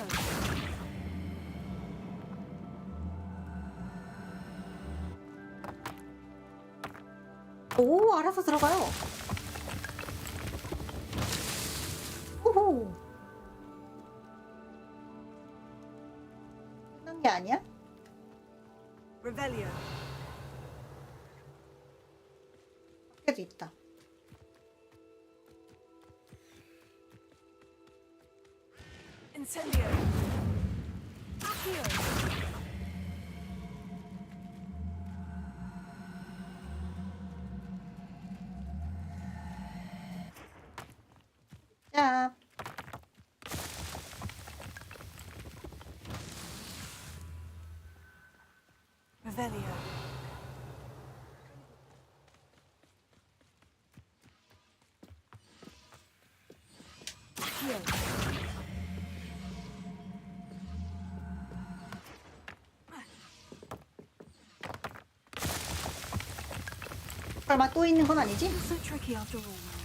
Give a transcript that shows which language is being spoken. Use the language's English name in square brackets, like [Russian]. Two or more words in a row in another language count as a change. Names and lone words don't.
[Korean] 오, 알아서 들어가요. 호호. 끝난 게 아니야? Revelio. 밖에도 있다. Incendio. Accio. 자. Revelio. Accio. 설마 또 있는 건 아니지? [English] So tricky after all.